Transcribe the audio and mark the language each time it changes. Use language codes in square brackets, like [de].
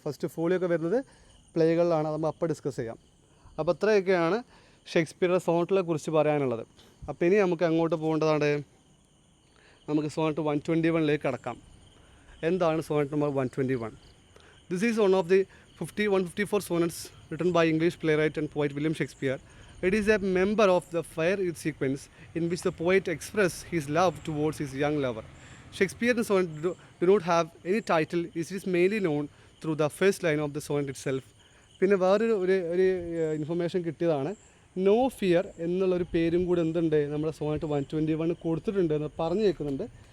[ml] First folio ഒക്കെ വരുന്നത് പ്ലേകളിലാണ്, അത് നമ്മൾ അപ്പോൾ ഡിസ്കസ് ചെയ്യാം. അപ്പോൾ അത്രയൊക്കെയാണ് ഷേക്സ്പിയറുടെ സോണറ്റിനെ കുറിച്ച് പറയാനുള്ളത്. അപ്പോൾ ഇനി നമുക്ക് അങ്ങോട്ട് പോകേണ്ടതാണ്, നമുക്ക് സോണറ്റ് 121 കടക്കാം. എന്താണ് Sonet number 121? [en] This is one of the 154 sonnets written by English playwright and poet William Shakespeare. It is a member of the Fair Youth sequence in which the poet expresses his love towards his young lover. Shakespeare's sonnet do not have any title. It is mainly known through the first line of the sonnet itself. [ml] പിന്നെ വേറൊരു information കിട്ടിയതാണ്, no fear എന്നുള്ളൊരു പേരും കൂടി എന്തുണ്ട് നമ്മുടെ Sonet 121 കൊടുത്തിട്ടുണ്ട് എന്ന് പറഞ്ഞു കേൾക്കുന്നുണ്ട്.